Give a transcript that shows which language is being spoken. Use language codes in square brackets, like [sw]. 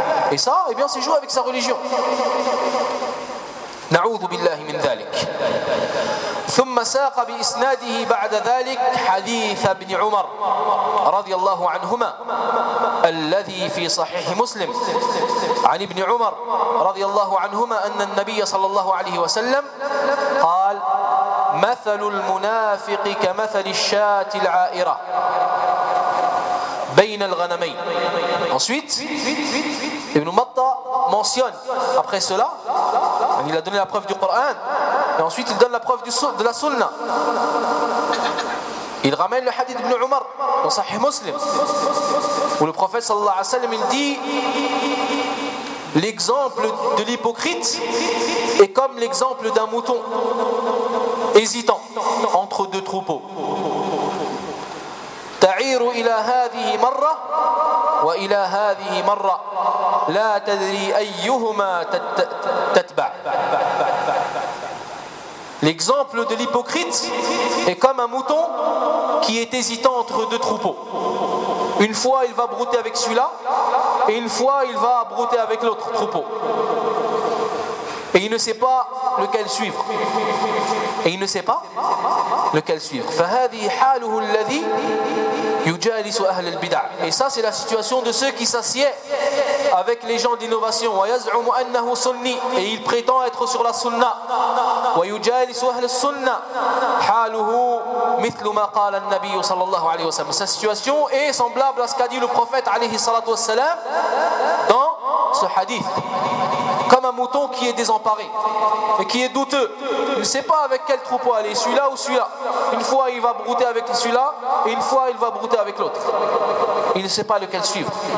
[fr] Et ça, eh bien, c'est jouer avec sa religion. [ar] نعوذ بالله من ذلك ثم ساق بإسناده بعد ذلك حديث ابن عمر رضي الله عنهما الذي في صحيح مسلم عن ابن عمر رضي الله عنهما أن النبي صلى الله عليه وسلم قال مثل المنافق كمثل الشاة العائرة بين الغنمين. [fr] Ensuite ابن مطة mentionne après cela, il a donné la preuve du Coran, et ensuite il donne la preuve de la Sunna. Il ramène le hadith d'Ibn Umar dans Sahih Muslim, où le prophète sallallahu alayhi wa sallam il dit l'exemple de l'hypocrite est comme l'exemple d'un mouton hésitant entre deux troupeaux. [ar] تعير إلى هذه مرة وإلى هذه مرة لا تدري أيهما تتبع. [fr] L'exemple de l'hypocrite est comme un mouton qui est hésitant entre deux troupeaux. Une fois il va brouter avec celui-là et une fois il va brouter avec l'autre troupeau. Et il ne sait pas lequel suivre. Et il ne sait pas lequel suivre. [ar] فهذه حاله الذي يجالس أهل البدع. [fr] Et ça c'est la situation de ceux qui s'assied avec les gens d'innovation. [ar] ويزعم أنه سني. [fr] Et il prétend être sur la sunna. [ar] ويجالس أهل السنة. حاله مثل ما قال النبي صلى الله عليه وسلم. [fr] Sa situation est semblable à ce qu'a dit le prophète [ar] عليه الصلاة والسلام [fr] dans ce hadith. Comme un mouton qui est désemparé et qui est douteux. Il ne sait pas avec quel troupeau aller, celui-là ou celui-là. Une fois il va brouter avec celui-là et une fois il va brouter avec l'autre. Il ne sait pas lequel suivre.